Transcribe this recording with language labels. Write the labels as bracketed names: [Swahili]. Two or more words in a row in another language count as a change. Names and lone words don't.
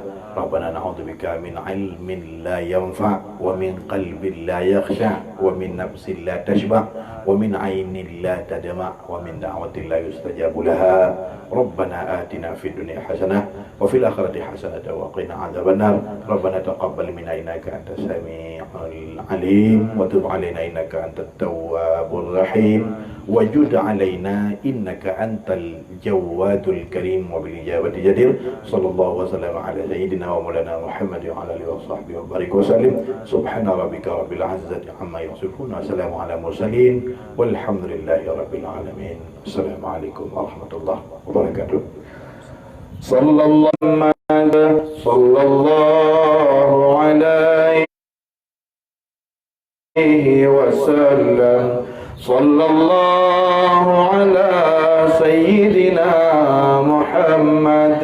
[Arabic] ربنا نعوذ بك من علم لا ينفع ومن قلب لا يخشع ومن نفس لا تشبع ومن عين لا تدمع ومن دعوة لا يستجاب لها. ربنا آتنا في الدنيا حسنة وفي الآخرة حسنة وقنا عذاب النار. ربنا تقبل منا إنك أنت السميع العليم وتب علينا إنك أنت التواب الرحيم وجد علينا إنك أنت الجواد الكريم وبالإجابة جدير. صلى الله وسلم على سيدنا ومولانا محمد وعلى آله وصحبه وبارك وسلم. سبحان ربك رب العزة عما يصفون وسلام على المرسلين والحمد لله رب العالمين. السلام عليكم ورحمة الله وبركاته. صلى الله عليه وسلم. صلى الله على سيدنا محمد.